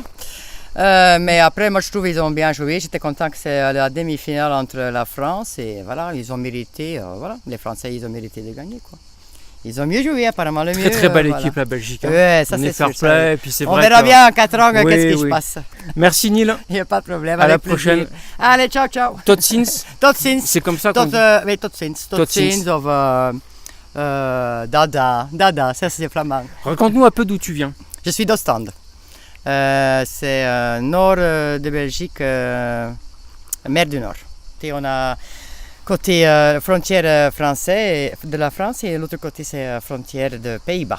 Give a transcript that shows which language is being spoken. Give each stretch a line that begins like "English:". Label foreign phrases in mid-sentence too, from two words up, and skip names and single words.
French: Mais après, moi je trouve qu'ils ont bien joué. J'étais content que c'est la demi-finale entre la France et voilà, ils ont mérité. Voilà, les Français, ils ont mérité de gagner quoi. Ils ont mieux joué apparemment, le Très mieux. très belle voilà. équipe la Belgique. hein. Ouais, ça On c'est est fair sûr. ça, play. Et puis c'est On vrai verra que- bien en 4 ans Oui, qu'est-ce qui oui. se passe. Merci Neil. Il n'y a pas de problème. À la avec plaisir. prochaine. Allez, ciao, ciao.
Dutch: Tot ziens. Tot ziens.
French: C'est comme ça qu'on
Dutch: Tot,
French: dit.
Dutch: oui, tot ziens. Tot Tot ziens. ziens of Dada. Dada,
French: ça c'est flamand. Raconte-nous un peu d'où tu viens. Je suis d'Ostende. C'est nord de Belgique, mer du Nord. Et on a côté frontière française de la France et l'autre côté c'est frontière de Pays-Bas.